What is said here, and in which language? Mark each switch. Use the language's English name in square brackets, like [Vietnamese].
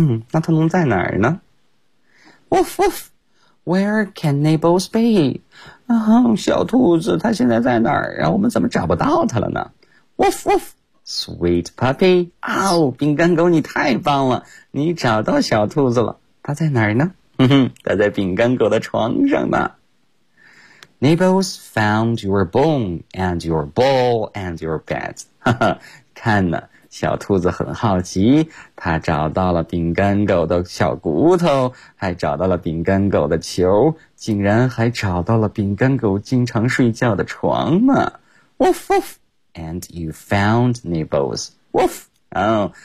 [Chinese] 那它能在哪儿呢？ [English] Woof, woof. Where can Nibbles be? [Chinese] 小兔子它现在在哪儿啊？我们怎么找不到它了呢？ [English] Woof, woof. Sweet puppy. [Chinese] 饼干狗你太棒了，你找到小兔子了。它在哪儿呢？它在饼干狗的床上呢。 [English] Nibbles found your bone and your ball and your bed. [Chinese] 看呢，小兔子很好奇，它找到了饼干狗的小骨头，还找到了饼干狗的球，竟然还找到了饼干狗经常睡觉的床呢。 [English] Woof woof. And you found Nibbles. Woof.